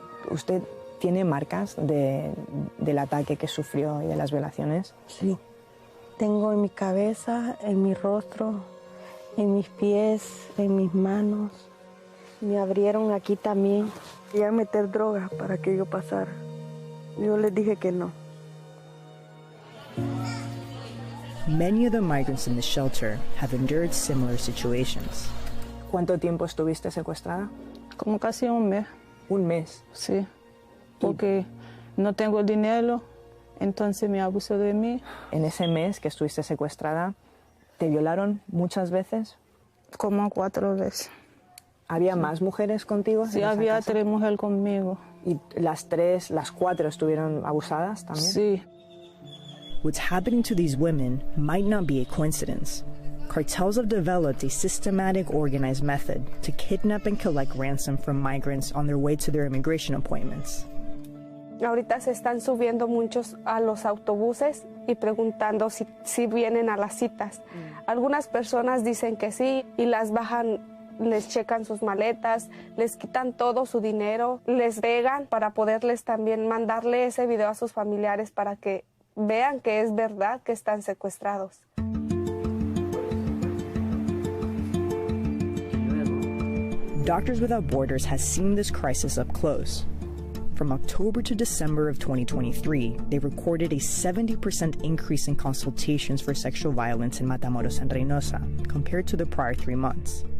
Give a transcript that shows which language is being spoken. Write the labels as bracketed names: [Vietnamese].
[Spanish] ¿Usted tiene marcas del ataque que sufrió y de las violaciones? Sí, tengo en mi cabeza, en mi rostro, en mis pies, en mis manos. Me abrieron aquí también. Querían meter drogas para que yo pasara. Yo les dije que no. [English] Many of the migrants in the shelter have endured similar situations. [Spanish] ¿Cuánto tiempo estuviste secuestrada? Como casi un mes. ¿Un mes? Sí, porque no tengo dinero, entonces me abusó de mí. En ese mes que estuviste secuestrada, ¿te violaron muchas veces? Como 4 veces. ¿Había más mujeres contigo? Sí, había 3 mujeres conmigo. ¿Y las 4 estuvieron abusadas también? Sí. [English] What's happening to these women might not be a coincidence. Cartels have developed a systematic, organized method to kidnap and collect ransom from migrants on their way to their immigration appointments. [Spanish] Ahorita se están subiendo muchos a los autobuses y preguntando si vienen a las citas. Algunas personas dicen que sí y las bajan, les checan sus maletas, les quitan todo su dinero, les pegan para poderles también mandarle ese video a sus familiares para que vean que es verdad que están secuestrados. [English] Doctors Without Borders has seen this crisis up close. From October to December of 2023, they recorded a 70% increase in consultations for sexual violence in Matamoros and Reynosa compared to the prior 3 months.